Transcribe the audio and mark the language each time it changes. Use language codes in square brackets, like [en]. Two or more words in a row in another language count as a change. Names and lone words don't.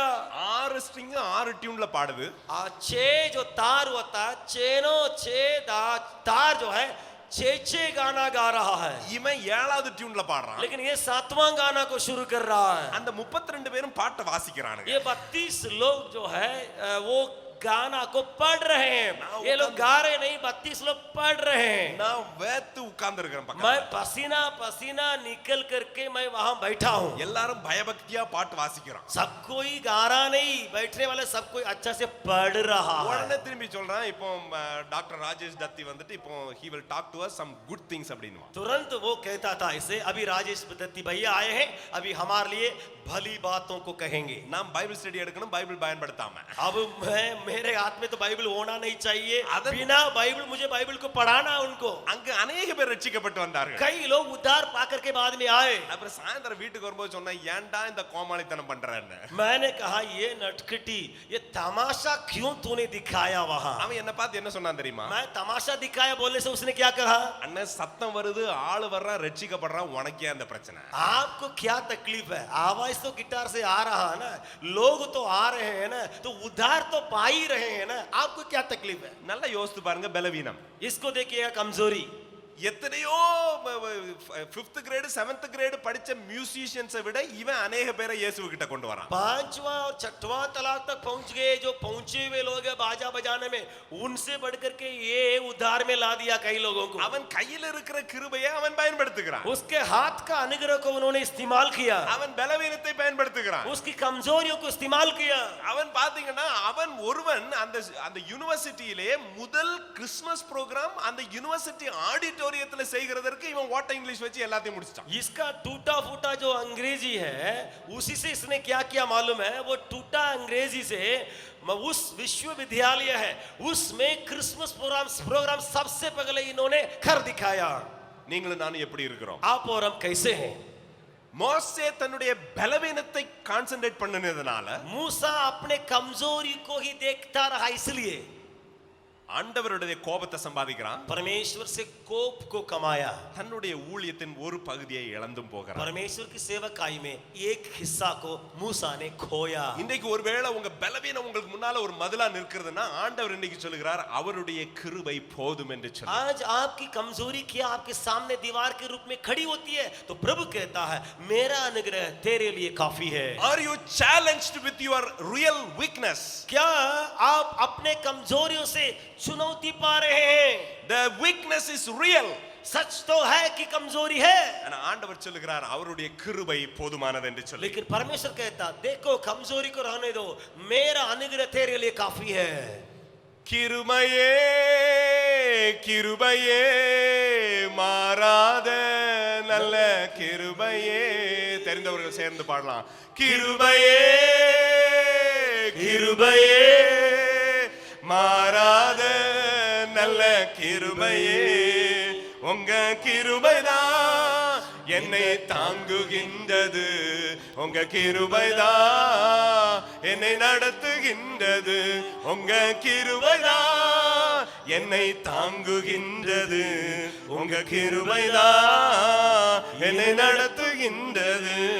[ta] 6 ஸ்ட்ரிங் 6 டியூன்ல பாடுது. [hi] 6 जो तार होता है, चेनो 6 तार जो है 6 गाना गा रहा है. [ta] இவன் 7வது டியூன்ல பாடுறான். [hi] लेकिन ये 7वां गाना को शुरू कर रहा है. [ta] அந்த 32 பேரும் பாட்டை வாசிக்கிறானுங்க. [hi] ये 32 लोग जो है वो गाना को पढ़ रहे हैं. ये लोग गा रहे नहीं, 32 लोग पढ़ रहे हैं. [ta] நான் வேத்து உட்கார்ந்து இருக்கிறேன் [hi] मैं [ta] பக்கத்துல. [hi] पसीना पसीना निकल करके मैं वहां बैठा हूं. [ta] எல்லாரும் பயபக்தியா பாட்டு வாசிக்கிறான். [hi] सब कोई गा रहा नहीं, बैठने वाले सब कोई अच्छा से पढ़ रहा है. [ta] உடனே திரும்பி சொல்றான், இப்போ டாக்டர் ராஜேஷ் தத்தி வந்துட்டு இப்போ [en] he will talk to us some good things [ta] அப்படினுவான். [hi] तुरंत वो कहता था इसे, अभी राजेश दत्ती भैया आए हैं, अभी हमारे लिए भली बातों को कहेंगे. [ta] நாம் [en] Bible study [ta] எடுக்கணும், பைபிள் பயன்படுத்தாம. [hi] अब मेरे हाथ में तो बाइबल होना नहीं चाहिए. अदर- बिना बाइबल मुझे बाइबल को पढ़ाना उनको. [ta] அங்க अनेक பேர் ரட்சிக்கப்பட்டு வந்தார்கள். [hi] कई लोग उद्धार पाकर के बाद में आए. [ta] அப்புறம் சாயந்தரம் வீட்டுக்கு வரும்போது சொன்னா, ஏன்டா இந்த கோமாளித்தனம் பண்றேன்னு. [hi] मैंने कहा ये नटखटी, ये तमाशा क्यों तूने दिखाया वहां? [ta] அவன் என்ன பார்த்து என்ன சொன்னான் தெரியுமா? [hi] मैं तमाशा दिखाया बोलने से उसने क्या कहा? [ta] அண்ணன் சத்தம் வருது, ஆளு வர்றான், ரட்சிக்கப்படுறான், உனக்கே அந்த பிரச்சனை. [hi] आपको क्या तकलीफ है? आवाज तो गिटार से आ रहा है ना, लोग तो आ रहे हैं ना, तो उद्धार तो पा ही रहे हैं ना, आपको क्या तकलीफ है? [ta] நல்லா யோசித்து பாருங்க, பலவீனம். [hi] इसको देखिएगा कमजोरी. [ta] எத்தனையோ 5th கிரேட் 7th கிரேட் படிச்ச மியூசிஷியன்ஸை விட இவன் अनेक பேரை இயேசு கிட்ட கொண்டு வரான். [hi] 5वां और 6वां तलाक तक पहुंच गए जो पहुंचे हुए लोग हैं बाजा बजाने में, उनसे बढ़कर के ये उद्धार में ला दिया कई लोगों को. [ta] அவன் கையில இருக்கிற கிருபையை அவன் பயன்படுத்துகிறான். [hi] उसके हाथ का अनुग्रह को उन्होंने इस्तेमाल किया. [ta] அவன் பலவீனத்தை பயன்படுத்துகிறான். [hi] उसकी कमजोरियों को इस्तेमाल किया. [ta] அவன் பாத்தீங்கன்னா அவன் ஒருவன் அந்த யூனிவர்சிட்டியிலே முதல் [en] Christmas program [ta] அந்த யூனிவர்சிட்டி ஆடிட்டோரியத்துல செய்கிறதற்கு இவன் வாட்ட இங்கிலீஷ் வச்சு எல்லாத்தையும் முடிச்சிட்டான். [hi] इसका टूटा फूटा जो अंग्रेजी है उसी से इसने क्या किया मालूम है? वो टूटा अंग्रेजी से उस विश्वविद्यालय है उसमें [en] Christmas program [hi] सबसे पहले इन्होंने कर दिखाया. [ta] நீங்களும் நானும் எப்படி இருக்கிறோம்? [hi] आप और हम कैसे हैं? [ta] மோசே தன்னுடைய பலவீனத்தை கான்சென்ட்ரேட் பண்ணினதுனால [hi] मूसा अपने कमजोरी को ही देखता रहा, इसलिए [ta] ஆண்டவருடைய கோபத்தை சம்பாதிக்கிறான். [hi] परमेश्वर से कोप को कमाया. [ta] தன்னுடைய ஊழியத்தின் ஒரு பகுதியை இழந்தும் போகிறான். [hi] परमेश्वर की सेवकाई में एक हिस्सा को मूसा ने खोया. [ta] இன்னைக்கு ஒருவேளை உங்க பலவீனம் உங்களுக்கு முன்னால ஒரு மதிலா நிற்கிறதுனா ஆண்டவர் இன்னைக்கு சொல்லுகிறார், அவருடைய கிருபை போதும் என்று சொல்லி. [hi] आज आपकी कमजोरी क्या आपके सामने दीवार के रूप में खड़ी होती है तो प्रभु कहता है मेरा अनुग्रह तेरे लिए काफी है. [en] Are you challenged with your real weakness? [hi] क्या आप अपने कमजोरियों से चुनौती पा रहे हैं? [en] The weakness is real. [hi] सच तो है कि कमजोरी है, [ta] ஆனா ஆண்டவர் சொல்லுகிறார் அவருடைய கிருபை போதுமானது என்று சொல்லி. [hi] लेकिन परमेश्वर कहता देखो कमजोरी को रहने दो, मेरा अनुग्रह तेरे लिए काफी है. [ta] கிருபையே கிருபையே மாறாத நல்ல கிருபையே. தெரிந்தவர்கள் சேர்ந்து பாடலாம். கிருபையே கிருபையே மாறாத நல்ல கிருபையே, உங்க கிருபைதான் என்னை தாங்குகின்றது, உங்க கிருபைதான் என்னை நடத்துகின்றது, உங்க கிருபைதான் என்னை தாங்குகின்றது, உங்க கிருபைதான் என்னை நடத்துகின்றது.